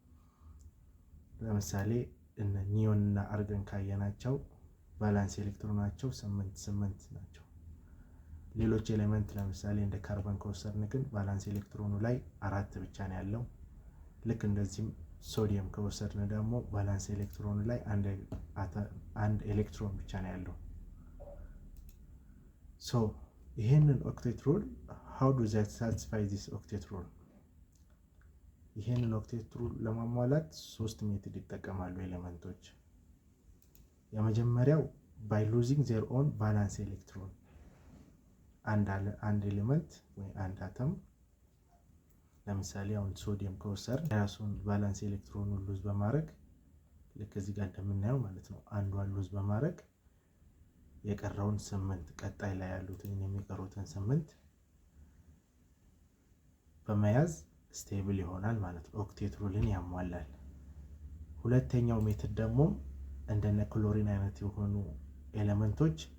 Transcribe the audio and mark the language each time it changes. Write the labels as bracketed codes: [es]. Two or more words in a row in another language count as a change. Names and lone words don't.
[am] ለምሳሌ እነ ኒዮን እና አርገን ካየናቸው ቫላንስ ኤሌክትሮናቸው 8 ናቸው። ሌሎች ኤሌመንት ለምሳሌ እንደ ካርበን ከወሰድን ግን ቫላንስ ኤሌክትሮኑ ላይ 4 ብቻ ነው ያለው። ልክ እንደዚህም ሶዲየም ከወሰድን ደግሞ ቫላንስ ኤሌክትሮኑ ላይ አንድ ኤሌክትሮን ብቻ ነው ያለው። ሶ ይሄንን [en] octet rule how do they satisfy this octet rule? [am] ይሄንን [en] octet rule [am] ለማሟላት 3 ሜትድ ይጠቀማሉ ኤሌመንቶች። የመጀመሪያው [en] by losing their own valence electron። [am] አንድ ኤሌመንት ወይ አንድ አተም ለምሳሌ አሁን ሶዲየም ከወሰድን የራሱን ቫለንስ ኤሌክትሮኑን ሉዝ በማድረግ ልክ እዚህ ጋር እንደምናየው ማለት ነው፣ አንዷን ሉዝ በማድረግ የቀረውን 8 ቀጣይ ላይ ያሉትን የሚቀሩትን 8 በመያዝ ስቴብል ይሆናል ማለት ነው። ኦክቴት ሩልን ያሟላል። ሁለተኛው ሜትድ ደግሞ እንደነ ክሎሪን አይነት የሆኑ ኤሌመንቶች